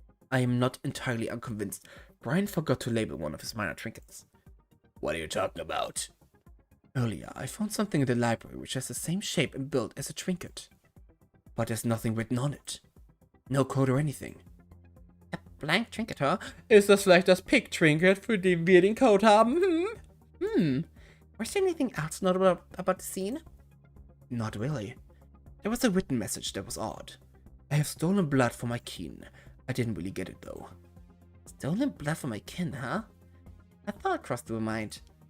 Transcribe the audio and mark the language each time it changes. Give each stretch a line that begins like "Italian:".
English: I am not entirely unconvinced. Brian forgot to label one of his minor trinkets. What are you talking about? Earlier, I found something in the library which has the same shape and build as a trinket. But there's nothing written on it. No code or anything. A blank trinket, huh?
German: Ist das vielleicht das Pick-Trinket, für den wir den Code haben?
English: Was there anything else notable about the scene? Not really. There was a written message that was odd. I have stolen blood for my kin. I didn't really get it though. Stolen blood from my kin, huh? A thought crossed through my mind.